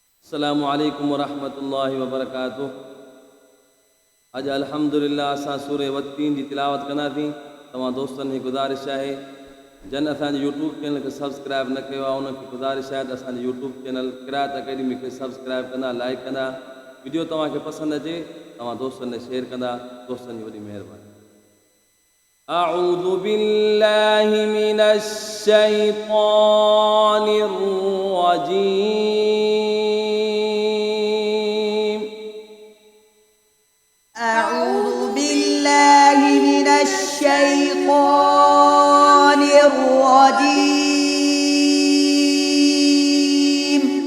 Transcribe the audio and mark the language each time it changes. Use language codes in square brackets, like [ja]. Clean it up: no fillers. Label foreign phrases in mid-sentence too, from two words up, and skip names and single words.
[ar] السلام عليكم ورحمة الله وبركاته. [sd] अज अल्हम्दुलिल्लाह असां सूरह वत्तीन जी तिलावत कंदासीं। तव्हां दोस्तनि जी गुज़ारिश आहे जन असांजे यूट्यूब चैनल खे सब्सक्राइब न कयो आहे उनखे गुज़ारिश आहे त असांजे यूट्यूब चैनल क़िराअत अकेडमी खे सब्सक्राइब कंदा, लाइक कंदा। वीडियो तव्हांखे पसंदि अचे तव्हां दोस्तनि खे शेयर कंदा। दोस्तनि जी वॾी महिरबानी। [ar] أعوذ بالله من الشيطان الرجيم. أعوذ بالله من الشيطان الرجيم.